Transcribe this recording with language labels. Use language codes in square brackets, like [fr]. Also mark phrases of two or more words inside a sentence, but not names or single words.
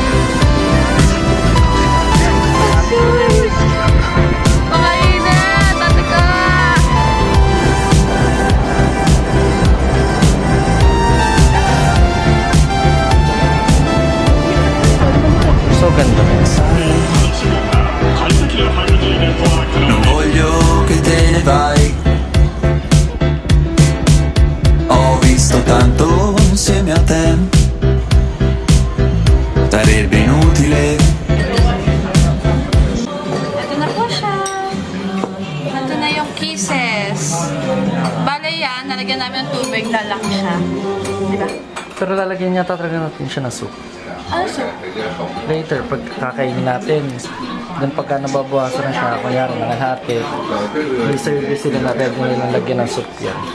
[tl] Atsoy! Pakainit! Ate ka! So ganda. [it] Non voglio che te ne vai. Ho visto tanto insieme a te. Sarebbe inutile. [tl] Ito na po siya. Ito na yung kisses. Bale yan, nalagyan namin ng tubig, lalaki siya. Diba? Pero lalagyan niya talaga natin siya na soup. Ano sir? Later, pag kakainin natin, then pagka nababawasan na siya, kunyari nakahati, may service sila na pwede nilang lagyan ng soup yan.